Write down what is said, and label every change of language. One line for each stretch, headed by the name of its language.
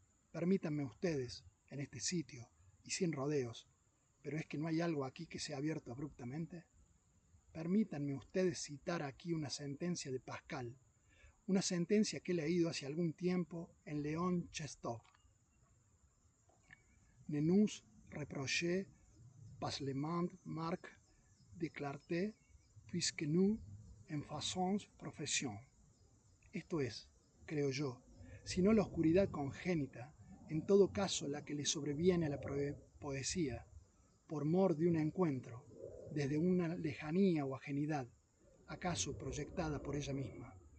Spanish: Permítanme ustedes, en este sitio, y sin rodeos, pero es que no hay algo aquí que sea abierto abruptamente. Permítanme ustedes citar aquí una sentencia de Pascal, una sentencia que he leído hace algún tiempo en Léon Chestov.
French: Ne nous reprochez pas le manque de clarté, puisque nous en faisons profession.
Spanish: Esto es, creo yo, sino la oscuridad congénita, en todo caso la que le sobreviene a la poesía, por mor de un encuentro, desde una lejanía o ajenidad, acaso proyectada por ella misma.